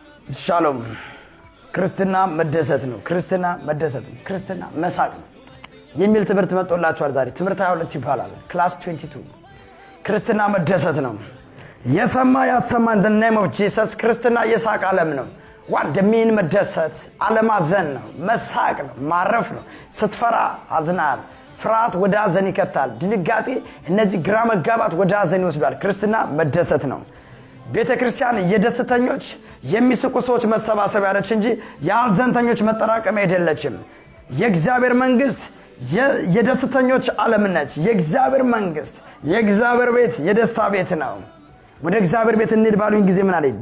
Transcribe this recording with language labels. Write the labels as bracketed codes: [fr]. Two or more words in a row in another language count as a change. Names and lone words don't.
[am] ሻሎም ክርስትና መደሰት ነው። ክርስትና መደሰት ነው። ክርስትና መሳቅ ነው የሚል ትምህርት መጥቶላችኋል። ዛሬ ትምህርት 22 ይባላል። ክላስ 22 ክርስትና መደሰት ነው። የሰማ ያሰማን [en] the name of Jesus [am] ክርስትና የሳቅ ዓለም ነው። [en] what the mean [am] መደሰት አለማዘን ነው። መሳቅ ነው። ማረፍ ነው። ስትፈራ አዝናል። ፍርሃት ወደ ሐዘን ይከታል። ድንጋጤ እነዚህ ግራ መጋባት ወደ ሐዘን ይወስዳል። ክርስትና መደሰት ነው። ቤተክርስቲያን የደስተኞች የሚስቁ ሰዎች መሰባሰብ ያለች እንጂ የሐዘንተኞች መጠራቀሚያ አይደለችም። የእግዚአብሔር መንግስት የደስተኞች ዓለም ነች። የእግዚአብሔር መንግስት የእግዚአብሔር ቤት የደስታ ቤት ነው። ወደ እግዚአብሔር ቤት እንሂድ ባሉኝ ጊዜ ምን አለኝ?